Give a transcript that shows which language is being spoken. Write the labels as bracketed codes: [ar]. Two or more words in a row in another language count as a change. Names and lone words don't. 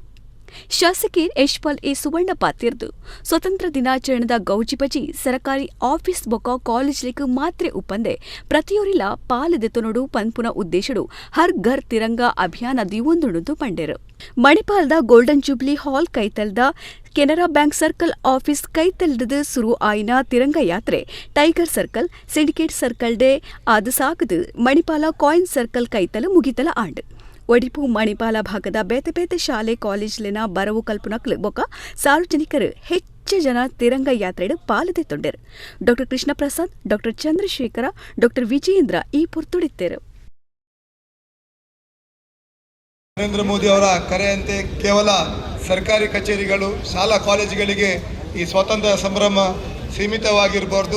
[tcy] ಶಾಸಕರ್ ಯಶ್ಪಾಲ್ ಎ ಸುವರ್ಣ ಪಾತಿರ್ದು ಸ್ವತಂತ್ರ ದಿನಾಚರಣೆದ ಗೌಜಿಬಜಿ ಸರಕಾರಿ ಆಫೀಸ್ ಬೊಕ ಕಾಲೇಜ್ಲಿಕ್ ಮಾತ್ರೆ ಉಪ್ಪಂದೆ ಪ್ರತಿಯೊರಿಲ ಪಾಲದೆತೊನೊಡು ಪನ್ಪುನ ಉದ್ದೇಶಡು ಹರ್ ಘರ್ ತಿರಂಗ ಅಭಿಯಾನ ದಿವೊಂದುಣುದು ಪಂಡೆರು. ಮಣಿಪಾಲದ ಗೋಲ್ಡನ್ ಜೂಬ್ಲಿ ಹಾಲ್ ಕೈತಲ್ದ ಕೆನರಾ ಬ್ಯಾಂಕ್ [en] circle office [tcy] ಕೈತಲ್ದ ಸುರು ಆಯಿನ ತಿರಂಗ ಯಾತ್ರೆ ಟೈಗರ್ ಸರ್ಕಲ್ ಸಿಂಡಿಕೇಟ್ ಸರ್ಕಲ್ ಡೇ ಆದ ಸಾಕದು ಮಣಿಪಾಲ ಕಾಯಿನ್ ಸರ್ಕಲ್ ಕೈತಲ ಮುಗಿತಲ ಆಂಡ್. ಒಡಿಪು ಮಣಿಪಾಲ ಭಾಗದ ಬೇತೆ ಬೇತೆ ಶಾಲೆ ಕಾಲೇಜ್ಲಿನ ಬರವು ಕಲ್ಪನಕ್ಲು ಬೊಕ ಸಾರ್ವಜನಿಕರು ಹೆಚ್ಚು ಜನ ತಿರಂಗ ಯಾತ್ರೆಡು ಪಾಲದೆ ತೊಂಡರು. ಡಾ ಕೃಷ್ಣ ಪ್ರಸಾದ್, ಡಾ ಚಂದ್ರಶೇಖರ, ಡಾ ವಿಜಯೇಂದ್ರ ಈ ಪೊರ್ತುಡಿತ್ತೇರು. [kn] ನರೇಂದ್ರ ಮೋದಿ ಅವರ ಕರೆಯಂತೆ ಕೇವಲ ಸರ್ಕಾರಿ ಕಚೇರಿಗಳು ಶಾಲಾ ಕಾಲೇಜುಗಳಿಗೆ ಈ ಸ್ವಾತಂತ್ರ್ಯ ಸಂಭ್ರಮ ಸೀಮಿತವಾಗಿರಬಾರ್ದು.